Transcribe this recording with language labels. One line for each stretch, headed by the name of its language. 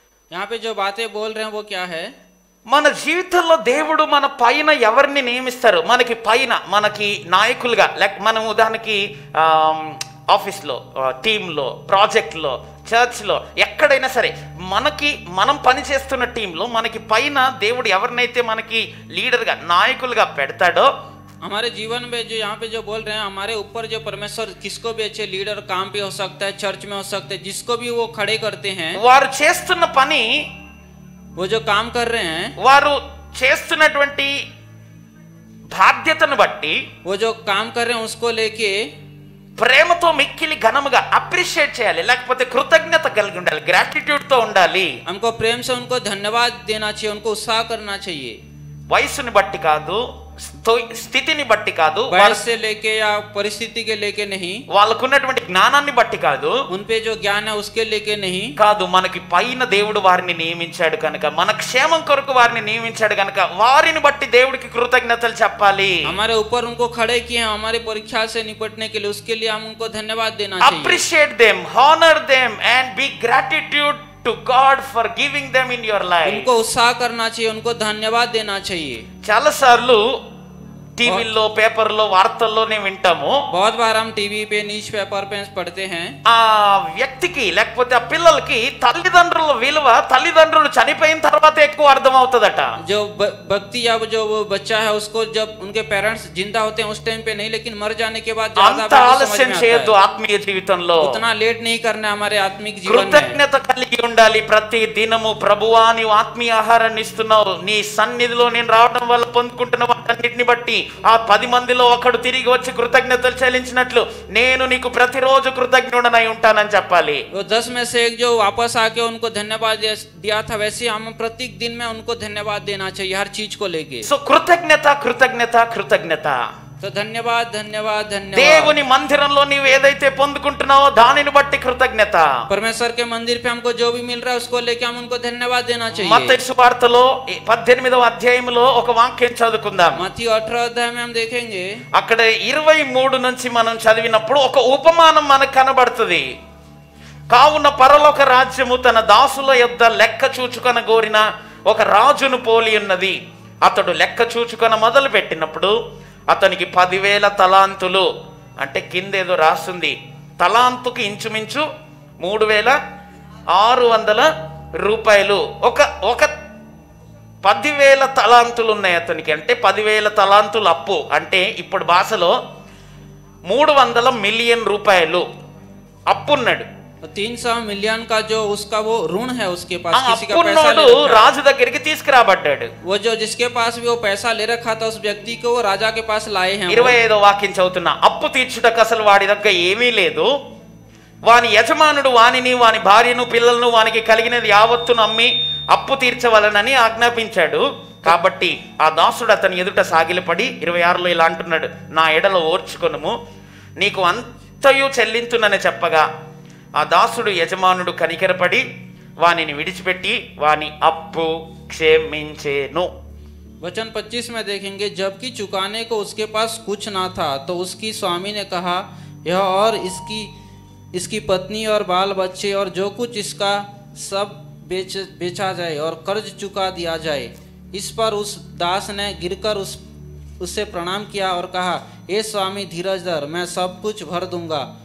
Hindi: यहाँ पे जो बातें बोल रहे हैं वो क्या है?
Telugu: మన జీవితంలో దేవుడు మన పైన ఎవరిని నియమిస్తారు? మనకి పైన మనకి నాయకులుగా, లేక మనం ఉదాహరణకి ఆఫీస్లో, టీంలో, ప్రాజెక్ట్లో, చర్చ్లో, ఎక్కడైనా సరే మనం పనిచేస్తున్న టీంలో మనకి పైన దేవుడు ఎవరినైతే మనకి లీడర్గా, నాయకులుగా పెడతాడో,
Hindi: हमारे जीवन में जो यहाँ पे जो बोल रहे हैं, हमारे ऊपर जो परमेश्वर किसको भी अच्छे लीडर काम पे हो सकता है, चर्च में हो सकता है, जिसको भी वो खड़े करते हैं,
Telugu: వారు చేస్తున్న పని,
Hindi: वो जो काम कर रहे हैं,
Telugu: వారు చేస్తున్నటువంటి బాధ్యతను బట్టి,
Hindi: वो जो काम कर रहे हैं उसको लेके
Telugu: ప్రేమతో మిక్కిలి ఘనముగా అప్రిషియేట్ చేయాలి, లేకపోతే కృతజ్ఞత కలిగి ఉండాలి, గ్రాటిట్యూడ్ తో ఉండాలి.
Hindi: हमको प्रेम से उनको धन्यवाद देना चाहिए, उनको उत्साह करना चाहिए।
Telugu: వయసుని బట్టి కాదు, స్థితిని బట్టి కాదు,
Hindi: वयस से लेके या परिस्थिति के लेके नहीं,
Telugu: వాళ్ళకున్నటువంటి జ్ఞానాన్ని బట్టి కాదు,
Hindi: उन पे जो ज्ञान है उसके लेके नहीं,
Telugu: కాదు, మనకి పైన దేవుడు వారిని నియమించాడు కనుక, మన క్షేమం కొరకు వారిని నియమించాడు కనుక వారిని బట్టి దేవుడికి కృతజ్ఞతలు చెప్పాలి.
Hindi: हमारे ऊपर उनको खड़े किए हैं हमारी परीक्षा से निपटने के लिए, उसके लिए हम उनको धन्यवाद देना चाहिए।
English: Appreciate them, honour them and be gratitude to god for giving them in your life.
Hindi: उनको उत्साह करना चाहिए, उनको धन्यवाद देना चाहिए।
Telugu: చాలా సార్లు టీవీల్లో, పేపర్లో, వార్తల్లోనే వింటాము,
Hindi: बहुत बार हम टीवी पे, न्यूज़ पेपर पे पढ़ते हैं,
Telugu: ఆ వ్యక్తి వ్యక్తికి లేకపోతే ఆ పిల్లలకి తల్లిదండ్రుల విలువ తల్లిదండ్రులు చనిపోయిన తర్వాత ఎక్కువ అర్థం అవుతుందట.
Hindi: जो व्यक्ति या जो वो बच्चा है उसको जब उनके पेरेंट्स जिंदा होते हैं उस टाइम पे नहीं, लेकिन मर जाने के बाद ज्यादा
Telugu: అంత
Hindi: value समझ
Telugu: ఆలస్యం
Hindi: में आता
Telugu: చేయొద్దు
Hindi: है।
Telugu: ఆత్మీయ జీవితంలో.
Hindi: उतना लेट नहीं करना हमारे आत्मिक जीवन में।
Telugu: కృతజ్ఞత కలిగి ఉండాలి ప్రతి దినము. ప్రభువా నీవు ఆత్మీయ ఆహారాన్ని ఇస్తున్నావు, నీ సన్నిధిలో నేను రావడం వల్ల పొందుకుంటున్న వాటన్నిటిని బట్టి ఆ 10 మందిలో ఒకడు తిరిగి వచ్చి కృతజ్ఞతలు చెల్లించినట్లు నేను నీకు ప్రతిరోజు కృతజ్ఞుడనై ఉంటానని చెప్పాలి.
Hindi: वो 10 में से एक जो वापस आके उनको धन्यवाद दिया था, वैसे हम प्रत्येक दिन में उनको धन्यवाद देना चाहिए हर चीज को लेके।
Telugu: సో కృతజ్ఞత కృతజ్ఞత కృతజ్ఞత.
Hindi: तो धन्यवाद धन्यवाद धन्यवाद।
Telugu: దేవుని మందిరంలో నీవు ఏదైతే పొందుకుంటున్నావో దానిని బట్టి కృతజ్ఞత.
Hindi: परमेश्वर के मंदिर पे हमको जो भी मिल रहा है उसको लेके हम उनको धन्यवाद देना चाहिए।
Telugu: మత్తయి సువార్తలో 18వ అధ్యాయంలో ఒక వాక్యం చదువుకుందాం.
Hindi: मत्ती 18 अध्याय में हम देखेंगे,
Telugu: అక్కడ 23 నుంచి మనం చదివినప్పుడు ఒక ఉపమానం మనకు కనబడుతుంది. కావున పరలోక రాజ్యము తన దాసుల యొద్ద లెక్క చూచుకొన గోరిన ఒక రాజును పోలి ఉన్నది. అతడు లెక్క చూచుకొన మొదలు పెట్టినప్పుడు అతనికి 10,000 తలాంతులు, అంటే కింద ఏదో రాస్తుంది, తలాంతుకి ఇంచుమించు 3,600 రూపాయలు. ఒక 10,000 తలాంతులు ఉన్నాయి అతనికి, అంటే 10,000 తలాంతులు అప్పు, అంటే ఇప్పుడు భాషలో 300 మిలియన్ రూపాయలు అప్పున్నాడు.
Hindi: 300 मिलियन का जो उसका वो ऋण है उसके पास,
Telugu: ఆ
Hindi: किसी का पैसा ले
Telugu: అప్పున్నోడు
Hindi: रखा है।
Telugu: రాజు దగ్గరికి తీసుకురాబడ్డాడు.
Hindi: वो जो जिसके पास भी वो पैसा ले रखा था उस व्यक्ति को वो राजा के पास लाए हैं।
Telugu: 25వ వాక్యం చదువుతున్నా. అప్పు తీర్చుటకు అసలు వాడి దగ్గర ఏమీ లేదు. వాని యజమానుడు వానిని వాని భార్యను పిల్లలను వానికి కలిగినది యావత్తును అమ్మి అప్పు తీర్చవలనని ఆజ్ఞాపించాడు. కాబట్టి ఆ దాసుడు అతని ఎదుట సాగిలపడి 26లో ఇలా అంటున్నాడు, నా ఎడలో ఓర్చుకొనుము, నీకు అంతయు చెల్లింతునని చెప్పగా ఆ దాసుడు యజమానుడు కనికరపడి వానిని విడిచిపెట్టి వాని అప్పు క్షమించెను.
Hindi: वचन 25 में देखेंगे, जबकि चुकाने को उसके पास कुछ ना था तो उसकी स्वामी ने कहा, यह और इसकी पत्नी और बाल बच्चे और जो कुछ इसका सब बेचा जाए और कर्ज चुका दिया जाए। इस पर उस दास ने गिरकर उससे प्रणाम किया और कहा, ए स्वामी धीरज धर, मैं सब कुछ भर दूंगा।